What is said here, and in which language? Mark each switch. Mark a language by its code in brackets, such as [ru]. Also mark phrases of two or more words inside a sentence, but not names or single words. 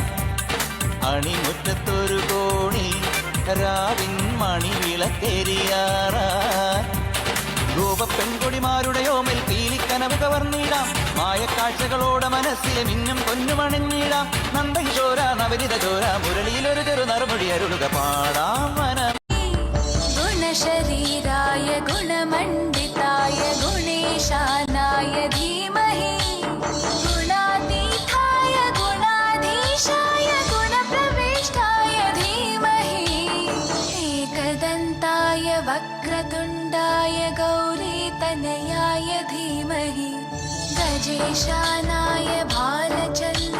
[ml] അണിമുറ്റത്തൊരു കോണി രാവിൻ മണിവിളക്കെരിയാറായി. ഗോപ പെൺകൊടിമാരുടെയോ മേൽ പീലിക്കനവ് കവർന്നിടാം മായക്കാഴ്ചകളോടെ മനസ്സിലെ മിന്നും പൊന്നുമണിഞ്ഞിടാം നന്ദകിശോര നവനിത ചോര മുരളിയിലൊരു ചെറു നറുമൊഴി അരുളുക പാടാം വനം [sa] गुणशरीराय गुणमण्डिताय गुणेशानाय धीमहि गुणातीताय गुणाधीशाय गुणप्रविष्टाय धीमहि एकदन्ताय वक्रतुण्डाय गौरीतनयाय धीमहि गजेशानाय भालचन्द्राय